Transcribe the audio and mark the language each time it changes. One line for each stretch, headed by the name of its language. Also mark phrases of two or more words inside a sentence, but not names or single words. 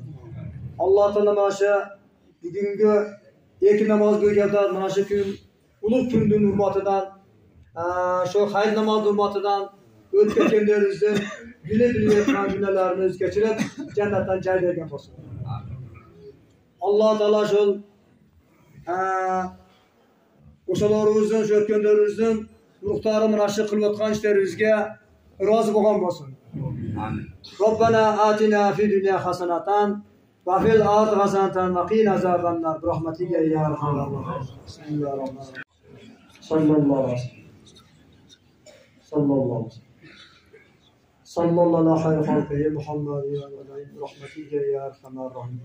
Uzbek: Allah Teala mana shu bugungi ilk namoz bo'lganda mana shu kun ulug' kunning hurmatidan, shu hayit namoz hurmatidan o'tib ketganlarimizdan bile yetgan gunohlarni o'z kechirib, jannatdan joy bergan bo'lsin. Allah Teala shu o'shalarimizni, shu o'tganlarimizdan ruhlari mana shu qilayotgan ishlarimizga rozi bo'lgan bo'lsin.
Arabic: ربنا آتنا في الدنيا حسنة وفي الآخرة حسنة وقنا عذاب النار برحمتك يا أرحم الراحمين. بسم الله الرحمن الرحيم. صلى الله عليه خلقه محمد وعليه رحمتك يا أرحم الراحمين.